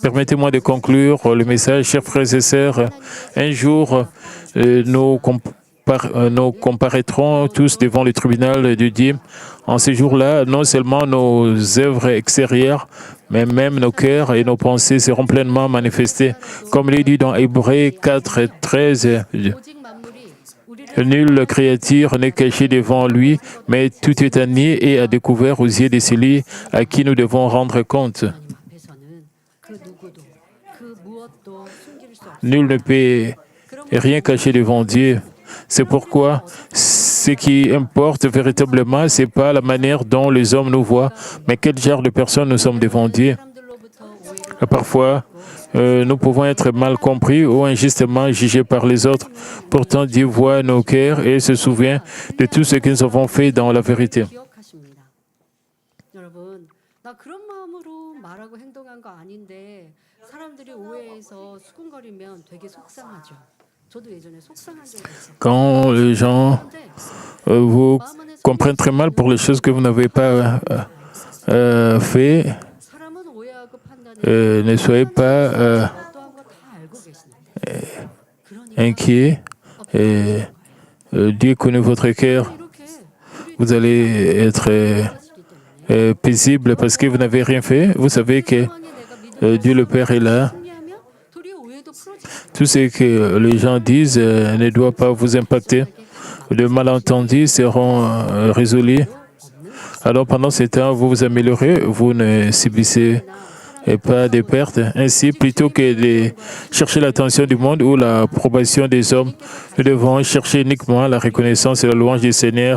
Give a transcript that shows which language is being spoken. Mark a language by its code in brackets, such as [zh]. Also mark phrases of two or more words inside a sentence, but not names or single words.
[fr] Permettez-moi de conclure le message, chers frères et sœurs. Un jour, nous comparaîtrons tous devant le tribunal de Dieu. En ce jour-là, non seulement nos œuvres extérieures, mais même nos cœurs et nos pensées seront pleinement manifestés. Comme il est dit dans Hébreux 4, 13, [ko] 오직 만물이 우리를 [fr] nulle créature n'est cachée devant lui, mais tout est admis et à découvert aux yeux de celui à qui nous devons rendre compte. [ko] 하나님 앞에서는 그 누구도 그 무엇도 숨길 수 없어요. [fr] Nul ne peut rien cacher devant Dieu. C'est pourquoi ce qui importe véritablement, ce n'est pas la manière dont les hommes nous voient, mais quel genre de personnes nous sommes devant Dieu. [ko] 사람들로부터 오해를 [fr] Parfois, nous pouvons être mal compris ou injustement jugés par les autres. Pourtant, Dieu voit nos cœurs et se souvient de tout ce que nous avons fait dans la vérité. [ko] 기억하십니다. 여러분, 나 그런 마음으로 말하고 행동한 거 아닌데 사람들이 오해해서 수군거리면 되게 속상하죠. 저도 예전에 속상한 적이 있어요. [fr] Quand les gens [ko] 그런데 [fr] vous [ko] 마음 안에 [fr] comprennent très mal pour les choses que vous n'avez pas fait, [ko] 사람은 오해하고 판단해 [fr] ne soyez pas [ko] 어떠한 거 다 알고 계시는데 그러니까 [fr] inquiets. Et Dieu connaît votre cœur. [ko] 이렇게 [fr] Vous allez être [ko] 하시기 때문에 [fr] paisible parce que vous n'avez rien fait. Vous savez que [ko] 상황에 내가 믿음을 [fr] Dieu le Père est là. [ko] 승리하면 도리어 오해도 풀어지고 [fr] Tout ce que les gens disent ne doit pas vous impacter. De malentendus seront résolus. Alors pendant ce temps, vous vous améliorez, vous ne subissez pas de pertes. Ainsi, plutôt que de chercher l'attention du monde ou l'approbation des hommes, nous devons chercher uniquement la reconnaissance et la louange du Seigneur.